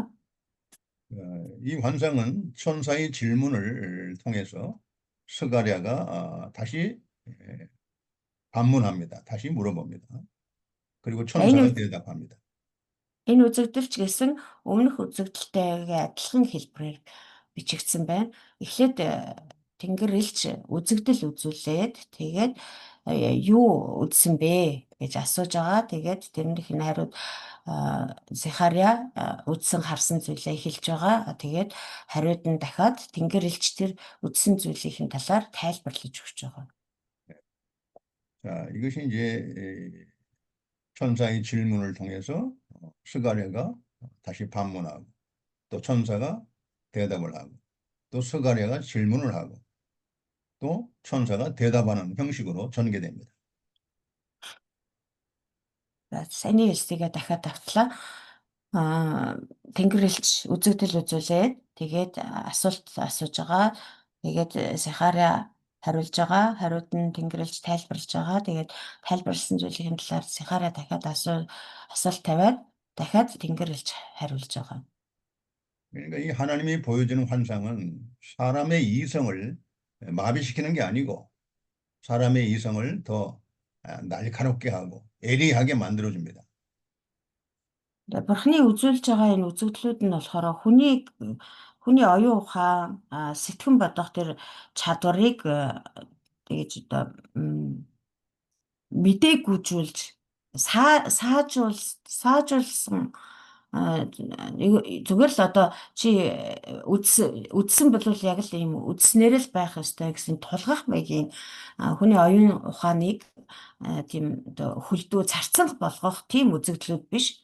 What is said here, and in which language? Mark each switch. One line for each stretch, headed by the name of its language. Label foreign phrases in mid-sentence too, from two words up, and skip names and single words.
Korean: 이 환상은 천사의 질문을 통해서 스가랴가 다시 반문합니다. 다시 물어봅니다. 그리고 천사가 대답합니다.
Mongolian: Энэ үзэгдэл ч гэсэн өмнөх үзэгдэлтэйгээ адилхан хэлбэрээр бичигдсэн байна. Эхлээд Тэнгэр элч үзэгдэл үзүүлээд тэгээд юу үзсэн бэ гэж асууж байгаа. Тэгээд тэрнийх нь хариуд Захария үзсэн харсан зүйлээ хэлж байгаа. Тэгээд хариуд нь дахиад Тэнгэр элч тэр үзсэн зүйлийн талаар тайлбарлаж өгч байгаа.
Korean: 자, 이것이 이제 천사의 질문을 통해서 스가랴가 다시 반문하고 또 천사가 대답을 하고 또 스가랴가 질문을 하고 또 천사가 대답하는 형식으로 전개됩니다.
Mongolian: Саяны хэлсийгээ дахиад давтлаа. Тэнгэр элч үзэгдэл үзүүлээд тэгээд асуулт асууж байгаа. Тэгээд Захария хариулж байгаа. Хариуд нь Тэнгэр элч тайлбарлаж байгаа. Тэгээд тайлбарласан зүйлийн талаар Захария дахиад асуулт тавиад дахиад Тэнгэр элч хариулж байгаа.
Korean: 그러니까 이 하나님이 보여주는 환상은 사람의 이성을 마비시키는 게 아니고 사람의 이성을 더 날카롭게 하고 예리하게 만들어줍니다.
Mongolian: Бурхны үзүүлж байгаа энэ үзэгдлүүд нь болохоор хүний оюун ухаан, сэтгэн бодох тэр чадварыг тэгэж одоо мэдээгүүжүүлж саажуулсан зүгээр л одоо чи үдсэн бол яг л ийм үдснээр л байх ёстой гэсэн тулгах маягийн хүний оюун ухааныг тийм одоо хөлдөө зарцанх болгох тийм үзэгдлүүд биш.